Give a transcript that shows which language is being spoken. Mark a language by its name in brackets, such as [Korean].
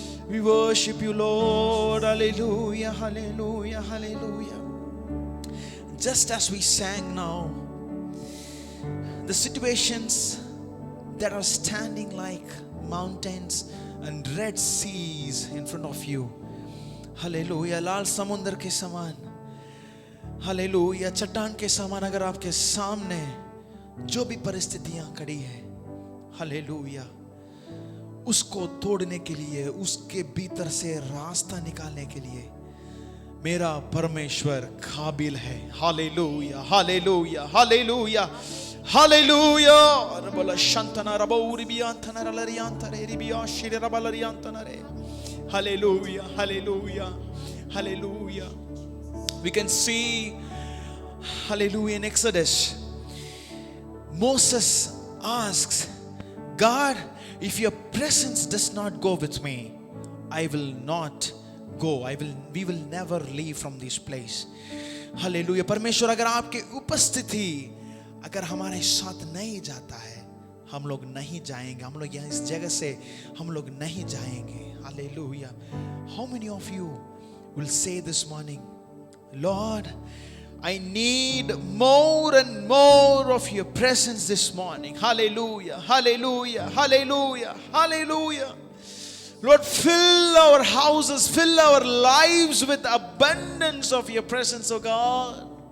[English] We worship you, Lord. Hallelujah, hallelujah, hallelujah. Just as we sang now, the situations that are standing like mountains and red seas in front of you. Hallelujah. [Hindi] लाल समुंदर के समान, Hallelujah, चट्टान के समान अगर आपके सामने जो भी परिस्थितियां खड़ी है, हालेलुया, उसको तोड़ने के लिए, उसके भीतर से रास्ता निकालने के लिए मेरा परमेश्वर काबिल है। Hallelujah, hallelujah, hallelujah, hallelujah. रबला शंतना रबौरी बियांतना रलरियांतरे Rebia शिरे रबलरियांतनरे। Hallelujah, hallelujah, hallelujah. [English] We can see, hallelujah, in Exodus, Moses asks, God, if your presence does not go with me, I will not go. We will never leave from this place. Hallelujah. [Hindi] परमेश्वर अगर आपके उपस्थिति अगर हमारे साथ नहीं जाता है, हम लोग नहीं जाएंगे, हम लोग यहाँ इस जगह से हम लोग नहीं जाएंगे। [English] Hallelujah. How many of you will say this morning, Lord, I need more and more of your presence this morning. Hallelujah, hallelujah, hallelujah, hallelujah. Lord, fill our houses, fill our lives with abundance of your presence, oh God.